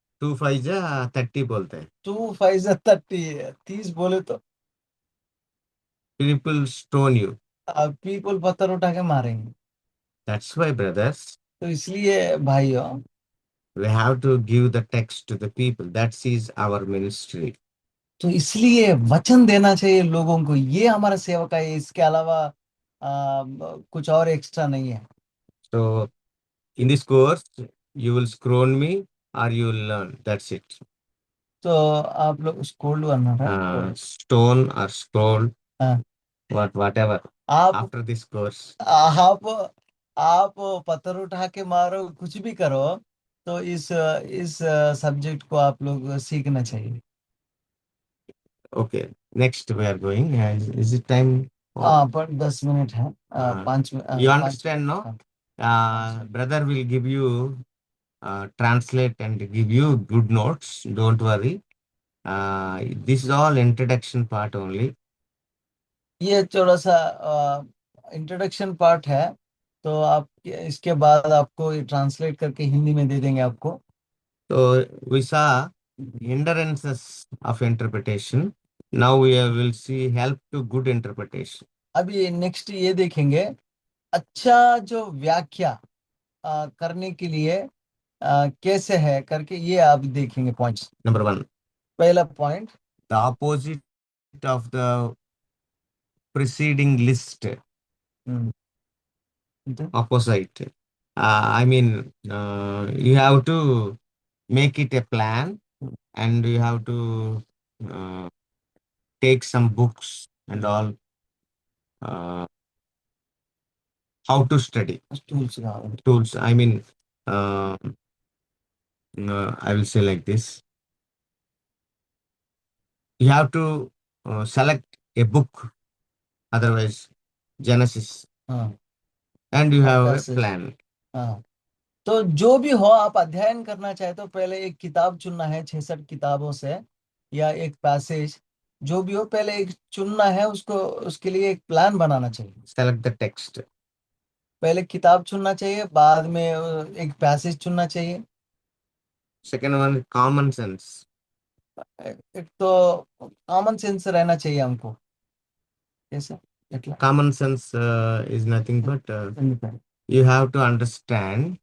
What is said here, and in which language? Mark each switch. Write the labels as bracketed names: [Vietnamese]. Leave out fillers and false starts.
[English] 2 5 are 30 [Hindi] बोलते हैं. [English] 2 5 30, 30 [Hindi] बोले तो [English] People stone you. [Hindi] पीपल पत्थर उठा के मारेंगे। [English] That's why, brothers, [Hindi] तो इसलिए भाइयों [English] we have to give the text to the people. That is our ministry. [Hindi] तो इसलिए वचन देना चाहिए लोगों को, ये हमारा सेवा का है, इसके अलावा कुछ और एक्स्ट्रा नहीं है। [English] So in this course, you will scroll me or you will learn. That's it. [Hindi] तो आप लोग स्कूल करना है, [English] Stone or scroll, [Hindi] हाँ, [English] whatever. [Hindi] आप [English] After this course. [Hindi] आप पत्थर उठा के मारो, कुछ भी करो, तो इस सब्जेक्ट को आप लोग सीखना चाहिए। [English] Okay. Next we are going. Is it time? [Hindi] हाँ, पर 10 मिनट है, Uh, [English] 5 you understand, no? [Hindi] हाँ, [English] Brother will give you translate and give you good notes. Don't worry. This is all introduction part only. [Hindi] ये थोड़ा सा introduction part है, तो आप इसके बाद आपको ये ट्रांसलेट करके हिंदी में दे देंगे आपको। [English] So we saw hindrances of interpretation. Now we will see help to good interpretation. [Hindi] अभी नेक्स्ट ये देखेंगे, अच्छा जो व्याख्या करने के लिए कैसे है करके, ये आप देखेंगे पॉइंट्स। [English] Number 1, [Hindi] पहला point, [English] the opposite of the preceding list. Opposite. I mean, you have to make it a plan and you have to take some books and all. How to study. Tools. I mean, I will say like this. You have to select a book, otherwise Genesis, [Hindi] हाँ, [English] and you have a Passage. plan. [Hindi] हाँ, तो जो भी हो आप अध्ययन करना चाहे तो पहले एक किताब चुनना है 66 किताबों से, या एक पैसेज, जो भी हो पहले एक चुनना है, उसको उसके लिए एक प्लान बनाना चाहिए। [English] Select the text. [Hindi] पहले किताब चुनना चाहिए, बाद में एक पैसेज चुनना चाहिए। [English] Second one, common sense. [Hindi] एक तो कॉमन सेंस रहना चाहिए हमको। कैसे? [Telugu] ఎట్లా? [English] Common sense is nothing but you have to understand.